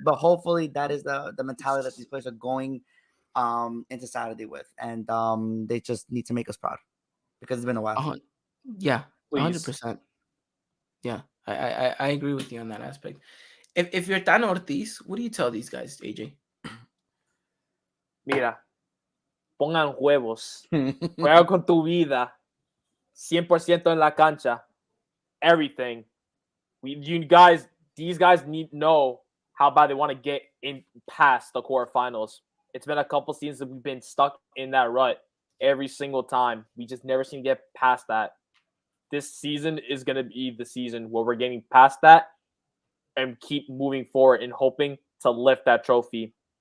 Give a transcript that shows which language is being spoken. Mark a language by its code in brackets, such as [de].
[en] But hopefully that is the mentality that these players are going into Saturday with, and they just need to make us proud because it's been a while. Yeah, 100%. Yeah, I agree with you on that aspect. If you're Tano Ortiz, what do you tell these guys, AJ? [es] Mira, pongan huevos, juega con tu vida, 100% en la cancha, everything. [en] These guys need to know how bad they want to get in past the quarterfinals. It's been a couple seasons that we've been stuck in that rut every single time. We just never seem to get past that. This season is going to be the season where we're getting past that and keep moving forward and hoping to lift that trophy.